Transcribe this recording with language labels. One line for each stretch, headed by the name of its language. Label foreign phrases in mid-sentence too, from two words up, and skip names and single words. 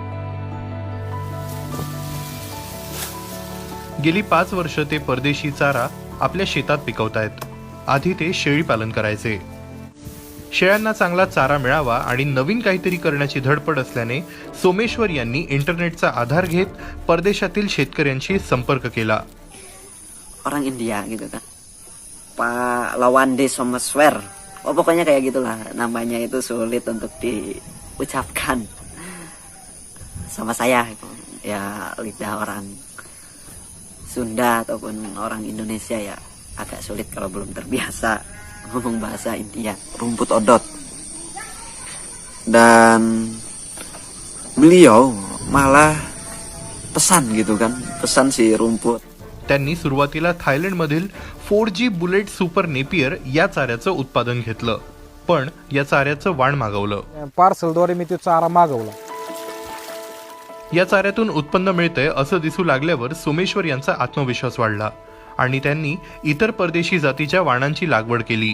Marathi: गेली 5 वर्ष ते परदेशी चारा आपल्या शेतात पिकवतायत। आधी ते शेळी पालन करायचे। शेळ्यांना चांगला चारा मिळावा आणि नवीन काहीतरी करण्याची धडपड असल्याने सोमेश्वर यांनी इंटरनेटचा आधार घेत परदेशातील शेतकऱ्यांशी संपर्क केला।
Indonesian: Orang India gitu kan, Pak Lawande Someswer, pokoknya kayak gitulah namanya, itu sulit untuk diucapkan sama saya ya, lidah orang Sunda ataupun orang Indonesia ya agak sulit kalau belum terbiasa ngomong bahasa India. Rumput odot, dan beliau malah pesan gitu kan, pesan si rumput.
Marathi: त्यांनी सुरुवातीला थायलंडमधील 4G बुलेट सुपर नेपियर या चाऱ्याचं उत्पादन घेतलं। पण या चाऱ्याचं वाण मागवलं. पार्सलद्वारे मी ते चारा मागवला. या चाऱ्यातून उत्पन्न मिळतंय असं दिसू लागल्यावर सोमेश्वर यांचा आत्मविश्वास वाढला आणि त्यांनी इतर परदेशी जातीच्या वाणांची लागवड केली.